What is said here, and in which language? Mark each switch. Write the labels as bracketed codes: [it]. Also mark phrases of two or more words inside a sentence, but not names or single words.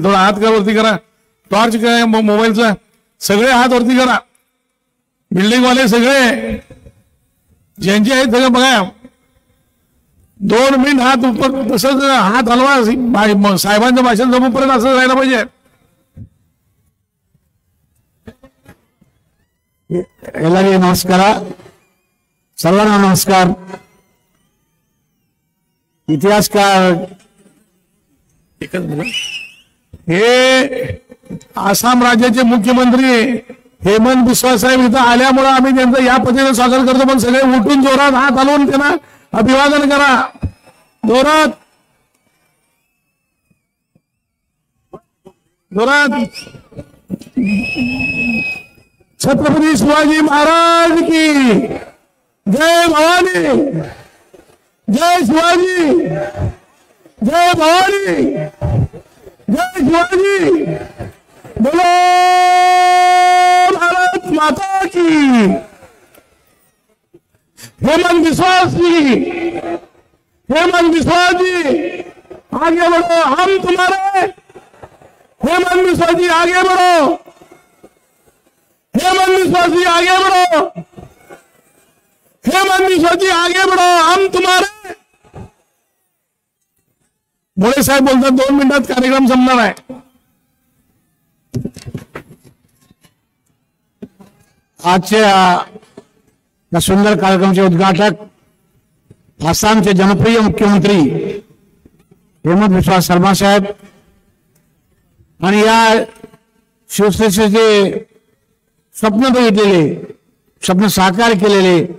[mr] थोडा हात वरती करा, टॉर्च काय मोबाईलचा, सगळे हात वरती करा. बिल्डिंग वाले सगळे ज्यांचे आहेत सगळे बघा. 2 मिनिट हात उपर, तसंच हात हलवा. साहेबांचं भाषण जमूपर्यंत असं जायला पाहिजे. [kn] ಎಲ್ಲರಿಗೂ ನಮಸ್ಕಾರ, [mr] सर्वांना नमस्कार. इतिहासकार हे आसाम राज्याचे मुख्यमंत्री हेमंत बिस्वा साहेब इथं आल्यामुळे आम्ही त्यांचं या पद्धतीने स्वागत करतो. पण सगळे उठून जोरात हात हलवून त्यांना अभिवादन करा, जोरात जोरात. [hi] छत्रपती शिवाजी महाराज की जय. भवानी जय. शिवाजी जय. भवानी जय. शिवाजी. बोलो भारत माता की. हेमंत विश्वास जी, हेमंत विश्वास जी आगे बढ़ो, हम तुम्हारे. हेमंत विश्वास जी आगे बढ़ो, हेमंत विश्वास जी आगे बढ़ो, हेमंत विश्वास जी आगे बढ़ो, हम तुम्हारे. [mr] मोळे साहेब बोलतात 2 मिनिटात कार्यक्रम संपणार आहे. आजच्या या सुंदर कार्यक्रमाचे उद्घाटक आसामचे जनप्रिय मुख्यमंत्री हेमंत बिस्वा शर्मा साहेब आणि या शिवसेनेचे स्वप्न बघितलेले, स्वप्न साकार केलेले